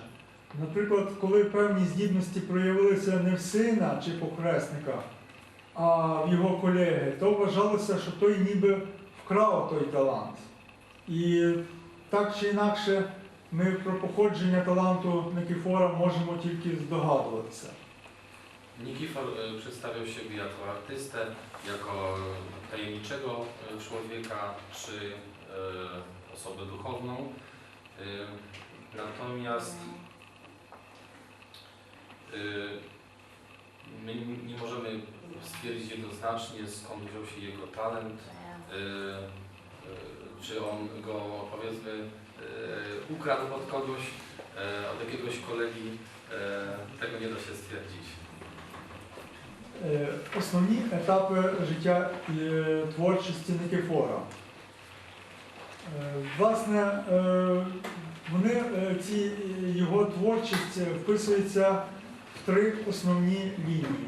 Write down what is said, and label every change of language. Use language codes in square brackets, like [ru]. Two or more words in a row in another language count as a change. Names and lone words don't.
[uk] Наприклад, коли певні здібності проявилися не в сина чи похресника, а в його колеги, то вважалося, що той ніби вкрав той талант. І так чи інакше ми про походження таланту Никифора możemy тільки здогадуватися. [pl] Nikifor przedstawiał siebie jako artystę, jako tajemniczego człowieka czy osobę duchowną. Natomiast my nie możemy stwierdzić jednoznacznie, skąd wziął się jego talent, czy on go, powiedzmy, ukradł od kogoś, od jakiegoś kolegi. Tego nie da się stwierdzić. [uk] Основні етапи життя творчості Никифора. Власне, його творчість вписується в три основні лінії.